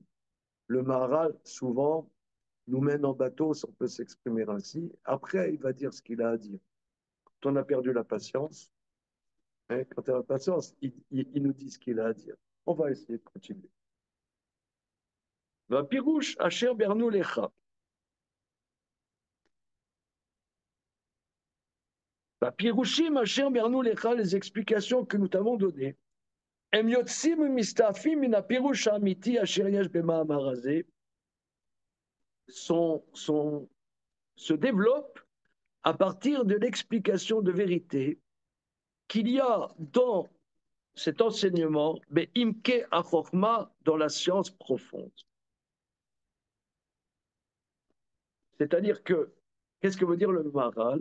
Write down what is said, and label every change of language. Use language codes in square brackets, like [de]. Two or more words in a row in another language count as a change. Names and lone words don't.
[fr] Le Maharal, souvent, nous mène en bateau, si on peut s'exprimer ainsi. Après, il va dire ce qu'il a à dire. Quand on a perdu la patience, hein, quand on a la patience, il nous dit ce qu'il a à dire. On va essayer de continuer. [he] ופירושי, אשר ביארנו לך. ופירושים, אשר ביארנו לך, [fr] les explications que nous t'avons données. [he] הם יוצאים מסתעפים מן הפירוש האמיתי אשר יש במאמר הזה [fr] se développent à partir de l'explication de vérité qu'il y a dans cet enseignement, mais [he] בעומק החכמה, [fr] dans la science profonde. C'est-à-dire que, qu'est-ce que veut dire le Maharal?